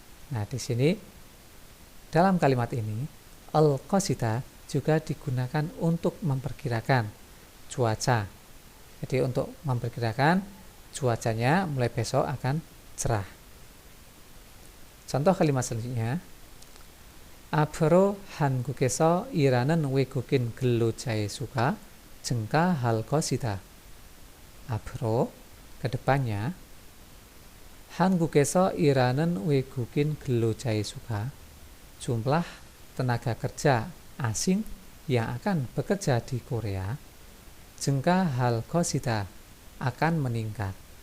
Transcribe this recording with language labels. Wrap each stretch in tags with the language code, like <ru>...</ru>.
<id>Nah, di sini dalam kalimat ini al-qasida juga digunakan untuk memperkirakan cuaca. Jadi untuk memperkirakan cuacanya mulai besok akan cerah. Contoh kalimat selanjutnya.</id> <ko>앞으로 한국에서 일하는 외국인 근로자의 수가 증가할 것이다. 앞으로</ko> <id>kedepannya</id> <ko>한국에서 일하는 외국인 근로자의 수가</ko> <id>jumlah tenaga kerja asing yang akan bekerja di Korea</id> <ko>증가할 것이다</ko> <id>akan meningkat.</id>